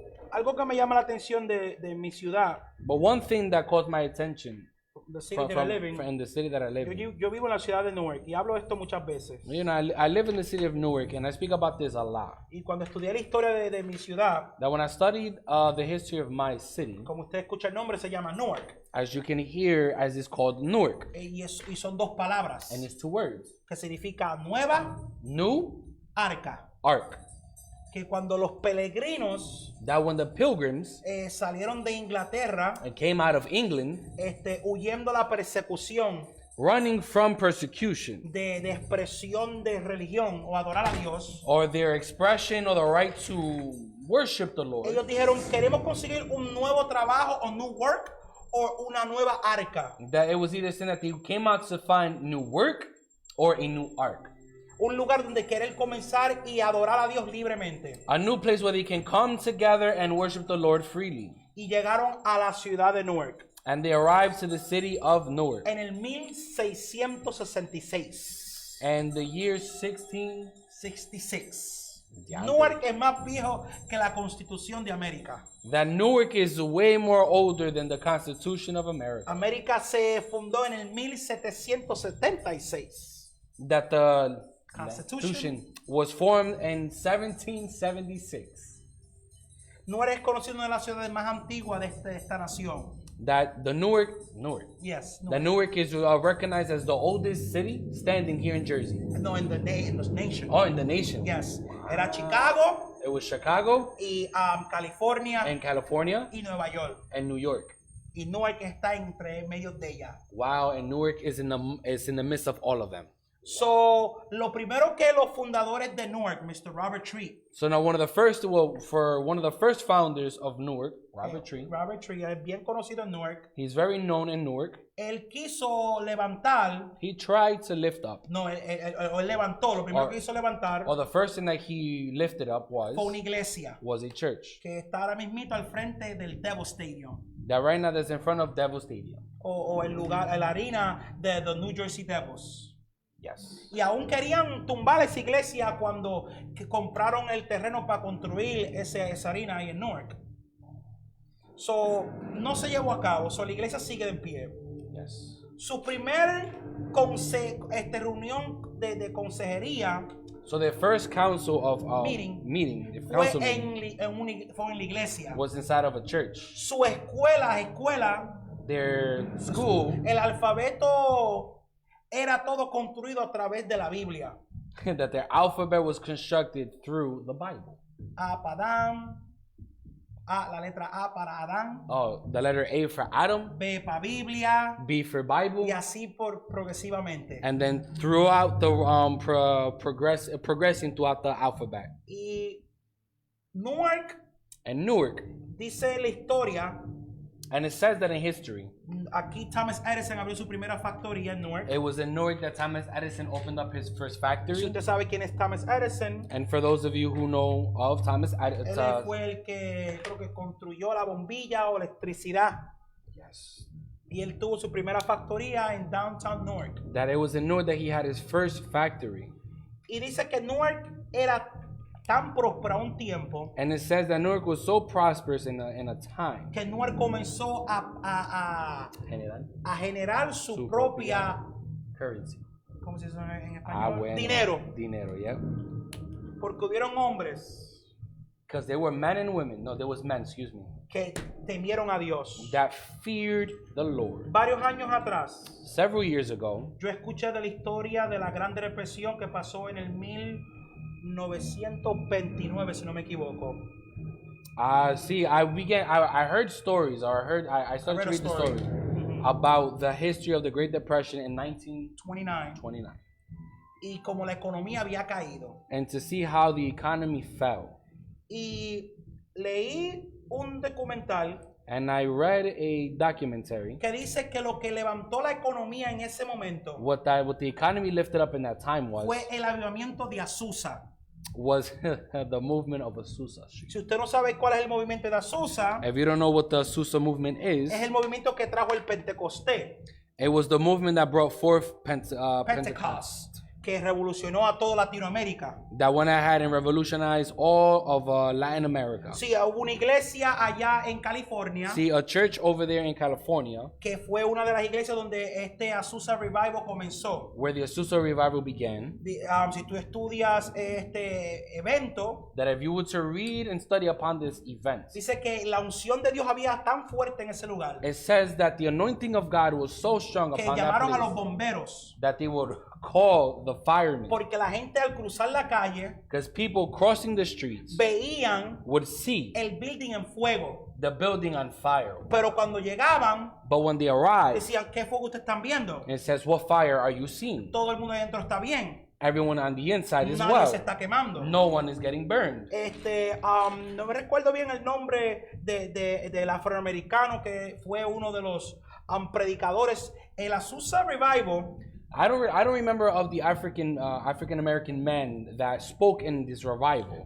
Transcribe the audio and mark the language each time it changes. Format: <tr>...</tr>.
<es>Algo que me llama la atención de mi ciudad,</es> <en>But one thing that caught my attention the city that I live in, in the city that I live in.</en> <es>yo vivo en la ciudad de Newark y hablo de esto muchas veces.</es> <en>You know, I live in the city of Newark, and I speak about this a lot.</en> <es>Y cuando estudié la historia de mi ciudad,</es> <en>That when I studied the history of my city,</en> <es>como usted escucha el nombre, se llama Newark.</es> <en>as you can hear, as it's called Newark,</en> <es>Y son dos palabras</es> <en>and it's 2 words:</en> <es>que significa nueva</es> <en>New</en> <es>arca.</es> <en>Ark.</en> <es>Que cuando los peregrinos</es> <en>That when the pilgrims</en> <es>salieron de Inglaterra,</es> <en>came out of England,</en> <es>huyendo la persecución</es> <en>running from persecution</en> <es>de expresión de religión o adorar a Dios,</es> <en>or their expression or the right to worship the Lord,</en> <es>ellos dijeron, queremos conseguir un nuevo trabajo o</es> <en>new work</en> <es>o una nueva arca.</es> <en>that it was either saying that they came out to find new work or a new ark.</en> <es>Un lugar donde querer comenzar y adorar a Dios libremente.</es> <en>A new place where they can come together and worship the Lord freely.</en> <es>Y llegaron a la ciudad de Newark</es> <en>And they arrived to the city of Newark.</en> <es>en el 1666.</es> <en>And the year 16... 66.</en> <es>Ya, Newark es más viejo que la Constitución de América.</es> <en>That Newark is way more older than the Constitution of America.</en> <es>América se fundó en el 1776.</es> <en>That the Constitution was formed in 1776.</en> <es>Newark es conocido una de las ciudades más antiguas de esta nación.</es> <en>That the Newark, Yes. that Newark is recognized as the oldest city standing here in Jersey. No, in the nation. Oh, in the nation.</en> <es>Yes. Era Chicago</es> <en>It was Chicago</en> <es>y California</es> <en>and California</en> <es>y Nueva York.</es> <en>and New York.</en> <es>Y Newark está entre medio de ella.</es> <en>Wow, and Newark is in the midst of all of them.</en> <es>So, lo primero que los fundadores de Newark, Mr. Robert Tree,</es> <en>So now one of the first founders of Newark, Robert Tree,</en> <es>Robert Tree es bien conocido en Newark,</es> <en>he's very known in Newark.</en> <es>él quiso levantar,</es> <en>He tried to lift up,</en> <es>no, él levantó, lo primero que hizo levantar</es> <en>or the first thing that he lifted up</en> <es>fue una iglesia</es> <en>was a church</en> <es>que está ahora mismito al frente del Devil Stadium</es> <en>that right now is in front of Devil Stadium.</en> <es>o el lugar, la harina de the New Jersey Devils.</es> <en>Yes.</en> <es>Y aún querían tumbar esa iglesia cuando que compraron el terreno para construir esa harina ahí en Newark. So, no se llevó a cabo, so, la iglesia sigue de pie.</es> <en>Yes.</en> <es>Su primer reunión de consejería</es> <en>So the first council of Meeting. the</en> <es>fue</es> <en>council meeting</en> <es>fue en la iglesia.</es> <en>was inside of a church.</en> <es>Su escuela,</es> <en>Their school,</en> <es>el alfabeto era todo construido a través de la Biblia.</es> <en>that their alphabet was constructed through the Bible.</en> <es>A para Adán, la letra A para Adán,</es> <en>Oh, the letter A for Adam,</en> <es>B para Biblia,</es> <en>B for Bible,</en> <es>y así progresivamente.</es> <en>and then throughout the progressing throughout the alphabet.</en> <es>Y Newark,</es> <en>And Newark,</en> <es>dice la historia,</es> <en>and it says that in history,</en> <es>aquí Thomas Edison abrió su primera factoría en Newark.</es> <en>it was in Newark that Thomas Edison opened up his first</en> <es>Si</es> <en>factory.</en> <es>usted sabe quién es Thomas Edison,</es> <en>And for those of you who know of Thomas</en> <es>él</es> <en>Edison,</en> <es>fue el que creo que construyó la bombilla o electricidad.</es> <en>yes,</en> <es>Y él tuvo su primera factoría en downtown Newark.</es> <en>that it was in Newark that he had his first factory.</en> <es>Y dice que Newark era tan próspera un tiempo</es> <en>And it says that Newark was so prosperous in a time.</en> <es>que Newark comenzó a generar su Su propia,</es> <en>currency.</en> <es>¿cómo se dice en español? Ah, bueno. Dinero. Dinero,</es> <en>yeah.</en> <es>Porque hubieron hombres</es> <en>Because there were men and women. No, there was men, excuse me.</en> <es>que temieron a Dios.</es> <en>That feared the Lord.</en> <es>Varios años atrás,</es> <en>Several years ago,</en> <es>yo escuché de la historia de la Gran Depresión que pasó en el 1929, si no me equivoco.</es> <en>I heard stories, or I started to read the stories Mhm. about the history of the Great Depression in 1929, 29.</en> <es>Y como la economía había caído.</es> <en>and to see how the economy fell.</en> <es>Y leí un documental</es> <en>And I read a documentary.</en> <es>que dice que lo que levantó la economía en ese momento</es> <en>What the economy lifted up in that time</en> <es>fue el avivamiento de Azusa.</es> <en>was the movement of Azusa Street.</en> <es>Si usted no sabe cuál es el movimiento de Azusa,</es> <en>If you don't know what the Azusa movement is,</en> <es>es el movimiento que trajo el Pentecostés,</es> <en>it was the movement that brought forth Pentecost,</en> <es>Pentecost, que revolucionó a toda Latinoamérica.</es> <en>that went ahead and revolutionized all of Latin America.</en> <es>Sí, hubo una iglesia allá en California</es> <en>See, a church over there in California,</en> <es>que fue una de las iglesias donde este Azusa Revival comenzó.</es> <en>where the Azusa revival began,</en> <es>Si tú estudias este evento,</es> <en>that if you were to read and study upon this event,</en> <es>dice que la unción de Dios había tan fuerte en ese lugar</es> <en>it says that the anointing of God was so strong</en> <es>que</es> <en>upon that</en> <es>llamaron a los</es> <en>place</en> <es>bomberos</es> <en>that they would call the firemen,</en> <es>porque la gente al cruzar la calle</es> <en>because people crossing the streets</en> <es>veían</es> <en>would see</en> <es>el building en fuego,</es> <en>the building on fire.</en> <es>pero cuando llegaban</es> <en>But when they arrive,</en> <es>decían, ¿qué fuego ustedes están viendo?</es> <en>it says, what fire are you seeing?</en> <es>Todo el mundo adentro está bien,</es> <en>Everyone on the inside as</en> <es>nadie</es> <en>well.</en> <es>se está quemando.</es> <en>No one is getting burned.</en> <es>No me recuerdo bien el nombre del afroamericano que fue uno de los predicadores. El Azusa Revival</es> <en>I don't remember of the African American men that spoke in this revival,</en>